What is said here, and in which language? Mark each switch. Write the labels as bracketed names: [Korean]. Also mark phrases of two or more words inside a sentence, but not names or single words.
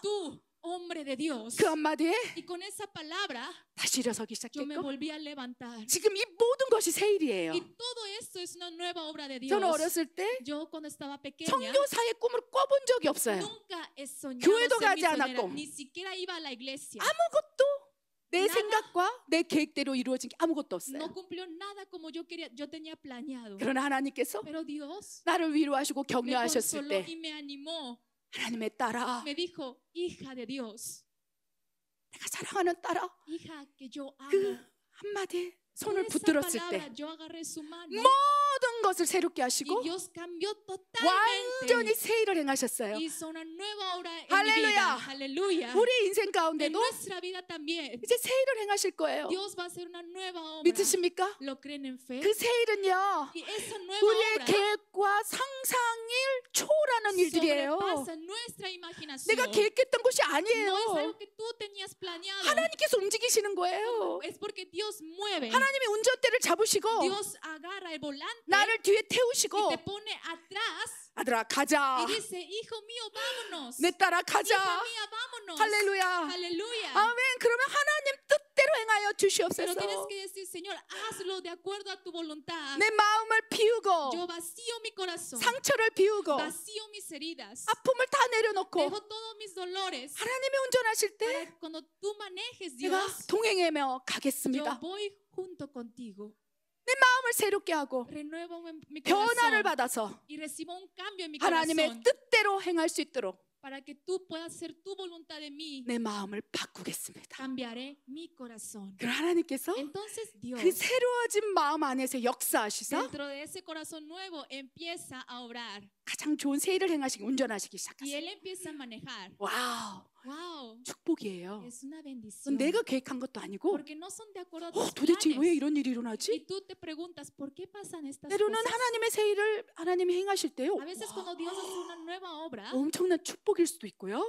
[Spanish] tú, hombre de Dios. [Korean] 그 한마디에 [Spanish] Y con esa palabra [Korean] 다시 일어서기 [Spanish] yo me [Korean] 시작했고 [Spanish] volví a levantar. [Korean] 지금 이 모든 것이 새 일이에요. [Spanish] Y todo esto es una nueva obra de Dios. [Korean] 저는 어렸을 때 [Spanish] Yo cuando estaba pequeña [Korean] 선교사의 꿈을 꿔본 적이 없어요. [Spanish] nunca he soñado [Korean] 교회도 [Spanish] ser [Korean] 가지 [Spanish] misionera, [Korean] 않았고. [Spanish] ni siquiera iba a la iglesia. [Korean] 아무것도 내 [Spanish] nada, [Korean] 생각과 내 계획대로 이루어진 게 아무것도 없어요. [Spanish] no cumplió nada como yo quería, yo tenía planeado. [Korean] 그러나 하나님께서 [Spanish] Pero Dios [Korean] 나를 위로하시고 [Spanish] me [Korean] 격려하셨을 [Spanish] consoló [Korean] 때 [Spanish] y me animó. [Korean] 하나님의 딸아, [Spanish] Me dijo, hija de Dios, [Korean] 내가 사랑하는 딸아, [Spanish] hija que yo amo. [Korean] 그 한마디에 [Spanish] Con [Korean] 손을 [Spanish] esa [Korean] 붙들었을 [Spanish] palabra [Korean] 때 [Spanish] yo agarré su mano [Korean] 모든 것을 새롭게 [Spanish] y [Korean] 하시고 [Spanish] Dios cambió [Korean] 완전히 [Spanish] totalmente. [Korean] 새 일을 행하셨어요. [Spanish] Hizo una nueva obra en mi Aleluya. vida. Aleluya. [Korean] 우리 인생 [Spanish] En [Korean] 가운데도 [Spanish] nuestra vida también. [Korean] 이제 새 일을 행하실 거예요. [Spanish] Dios va a hacer una nueva obra. [Korean] 믿으십니까? [Spanish] ¿Lo creen en fe? [Korean] 그 새 일은요, [Spanish] Y esa nueva [Korean] 우리의 [Spanish] obra [Korean] 계획과 상상을 초월하는 일들이에요. [Spanish] sobrepasa nuestra imaginación. [Korean] 내가 계획했던 것이 [Spanish] No es [Korean] 아니에요. [Spanish] algo que tú tenías planeado. [Korean] 하나님께서 움직이시는 거예요. [Spanish] Es porque Dios mueve. [Korean] 하나님이 운전대를 잡으시고 [Spanish] Dios agarra el volante [Korean] 나를 뒤에 [Spanish] y [Korean] 태우시고 [Spanish] te pone atrás [Korean] 아들아 가자, [Spanish] y dice, hijo mío, vámonos. [Korean] 내 딸아 [Spanish] Hija [Korean] 가자. [Spanish] mía, vámonos. [Korean] 할렐루야. [Spanish] Aleluya. [Korean] 아멘. 그러면 하나님 뜻대로 행하여 [Spanish] Pero [Korean] 주시옵소서. [Spanish] tienes que decir, Señor, hazlo de acuerdo a tu voluntad. [Korean] 내 마음을 비우고 [Spanish] Yo vacío mi corazón, [Korean] 상처를 비우고 [Spanish] vacío mis heridas, [Korean] 아픔을 다 내려놓고 [Spanish] dejo todos mis dolores. [Korean] 하나님이 운전하실 때 [Spanish] Para cuando tú manejes, [Korean] 내가 [Spanish] Dios, [Korean] 동행하며 [Spanish] yo [Korean] 가겠습니다. [Spanish] voy junto contigo. [Korean] 내 마음을 새롭게 하고 [Spanish] Renuevo mi [Korean] 변화를 [Spanish] corazón [Korean] 받아서 [Spanish] y recibo un cambio en mi [Korean] 하나님의 [Spanish] corazón [Korean] 뜻대로 행할 수 있도록 [Spanish] para que tú puedas hacer tu voluntad en mí. [Korean] 내 마음을 바꾸겠습니다. [Spanish] Cambiaré mi corazón. [Korean] 그럼 하나님께서 [Spanish] Entonces Dios, [Korean] 그 새로워진 마음 안에서 역사하시사 [Spanish] dentro de ese corazón nuevo, empieza a obrar [Korean] 가장 좋은 새 일을 행하시기 운전하시기 [Spanish] y [Korean] 시작하세요. [Spanish] Él empieza a manejar. [Korean] 와우, [Spanish] Wow, [Korean] 축복이에요. [Spanish] es una bendición. [Korean] 내가 계획한 것도 아니고 [Spanish] Porque no son de acuerdo a tus [Korean] 도대체 왜 [Spanish] planes. [Korean] 이런 일이 [Spanish] Y [Korean] 일어나지? [Spanish] tú te preguntas, ¿por qué pasan estas [Korean] 때로는 [Spanish] cosas? [Korean] 하나님의 새 일을 하나님이 행하실 때요, [Spanish] A veces cuando Dios hace una nueva obra, [Korean] 엄청난 축복일 수도 있고요,